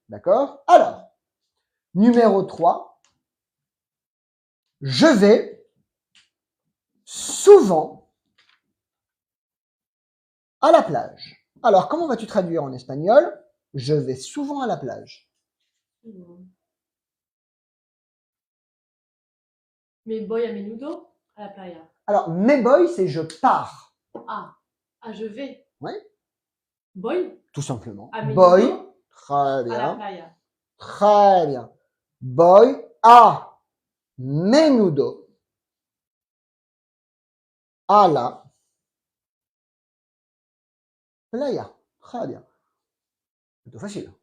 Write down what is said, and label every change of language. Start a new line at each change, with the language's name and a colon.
French: D'accord? Alors, numéro 3. Je vais souvent à la plage. Alors, comment vas-tu traduire en espagnol? Je vais souvent à la plage.
Spanish: Me voy a menudo à la playa.
French: Alors,
Spanish: me voy,
French: c'est je pars. Ah, je vais. Ouais.
Spanish: Voy.
French: Tout simplement.
Spanish: A menudo. Voy.
French: Très À la bien.
Spanish: playa.
French: Très bien.
Spanish: Voy a menudo a la playa.
French: Très bien. Plutôt facile.